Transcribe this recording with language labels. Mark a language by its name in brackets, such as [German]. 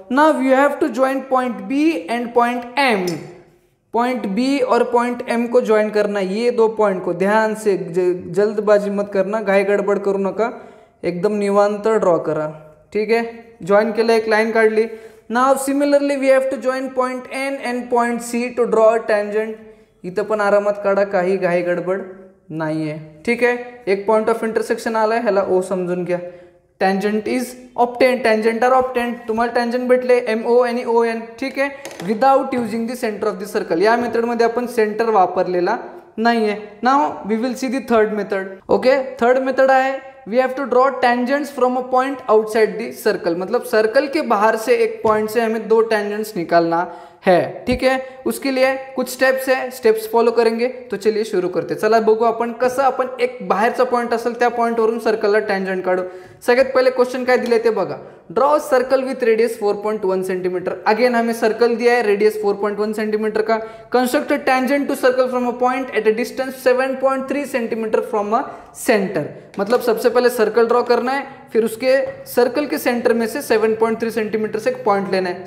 [English] Now you have to join point B and point M. [Hindi] Point B और point M को join करना, ये दो पॉइंट को ध्यान से, जल्दबाजी मत करना, [Marathi] घाई गडबड करू नका, एकदम निवांत ड्रॉ करा. [English] ठीक है, [Marathi] जॉइन केलं, एक लाइन काढली. [English] नाव similarly we have to join point N and point C to draw a tangent. [Marathi] इथं पण आरामात काढा, काही घाई गडबड नाहीये. ठीक आहे, एक पॉइंट ऑफ इंटरसेक्शन आलाय, ह्याला ओ समजून घ्या. [English] Tangent is obtained, tangent are obtained. [Marathi] तुम्हाला टँजंट भेटले MO आणि ON. ठीक आहे, [English] Without using the centre of the circle. [Marathi] या मेथडमध्ये आपण सेंटर वापरलेला नाहीये. [English] Now we will see the third method. Okay, third method आहे we have to draw tangents from a point outside the circle. [Hindi] मतलब circle के बाहर से एक पॉइंट से हमें दो टेंजेंट्स निकालना है. ठीक है, उसके लिए कुछ स्टेप्स है, स्टेप्स फॉलो करेंगे. तो चलिए शुरू करते. [Marathi] चला बघू आपण कसं आपण एक बाहेरचा पॉइंट असेल त्या पॉइंटवरून सर्कलला टँजंट काढू. सगळ्यात पहिले क्वेश्चन काय दिले ते बघा. [English] Draw circle with radius 4.1 centimetre. [Hindi] Again हमें सर्कल दिया है, रेडियस 4.1 सेंटीमीटर का. [English] Construct a tangent to circle from a point at a distance 7.3 centimetre from a centre. [Hindi] मतलब सबसे पहले सर्कल ड्रॉ करना है, फिर उसके सर्कल के सेंटर में से 7.3 सेंटीमीटर से एक पॉइंट लेना है.